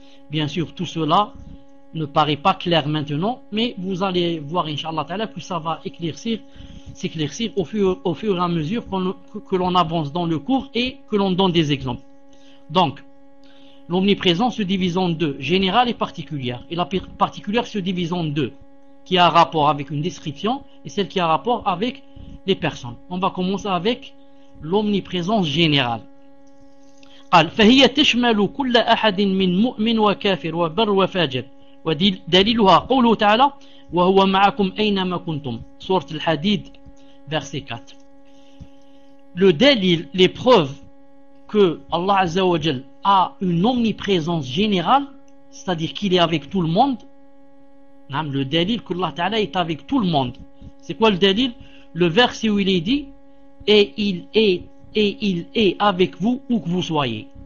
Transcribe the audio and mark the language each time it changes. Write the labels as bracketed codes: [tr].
[fr] Bien sûr, tout cela ne paraît pas clair maintenant, mais vous allez voir inshallah ta'ala que ça va s'éclaircir au fur et à mesure que l'on avance dans le cours et que l'on donne des exemples. Donc l'omniprésence se divise en deux, générale et particulière, et la particulière se divise en deux, qui a rapport avec une description et celle qui a rapport avec les personnes. On va commencer avec l'omniprésence générale. [ar] قال فهي تشمل كل احد من مؤمن وكافر وبر وفاجر ودليلها قوله تعالى وهو معكم اينما كنتم سوره الحديد [fr] verset 4. Le dalil, les preuves que Allah Azza wa Jal a une omniprésence générale, c'est-à-dire qu'il est avec tout le monde. Le dalil que Allah Ta'ala est avec tout le monde. C'est quoi le dalil? Le verset où il est dit et il est avec vous où que vous soyez.